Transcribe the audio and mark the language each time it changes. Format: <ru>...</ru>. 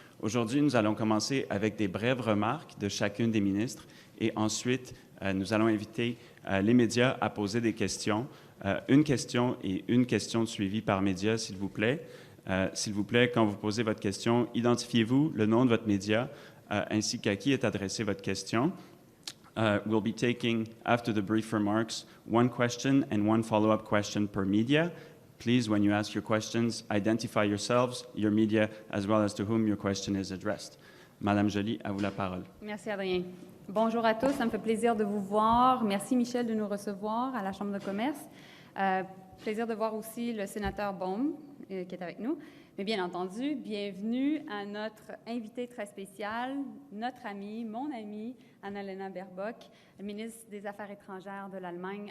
<fr>Aujourd'hui, nous allons commencer avec des brèves remarques de chacune des ministres et ensuite, nous allons inviter les médias à poser des questions. Une question et une question suivie par média, s'il vous plaît. S'il vous plaît, quand vous posez votre question, identifiez-vous le nom de votre média ainsi qu'à qui est adressée votre question.</fr> <en>We'll be taking, after the brief remarks, one question and one follow-up question per media. Please, when you ask your questions, identify yourselves, your media, as well as to whom your question is addressed.</en> <fr>Madame Joly, à vous la parole. Merci, Adrien. Bonjour à tous, ça me fait plaisir de vous voir. Merci, Michel, de nous recevoir à la Chambre de commerce. Plaisir de voir aussi le sénateur Baum, qui est avec nous. Mais bien entendu, bienvenue à notre invité très spécial, notre amie, mon amie, Annalena Baerbock, ministre des Affaires étrangères de l'Allemagne.</fr>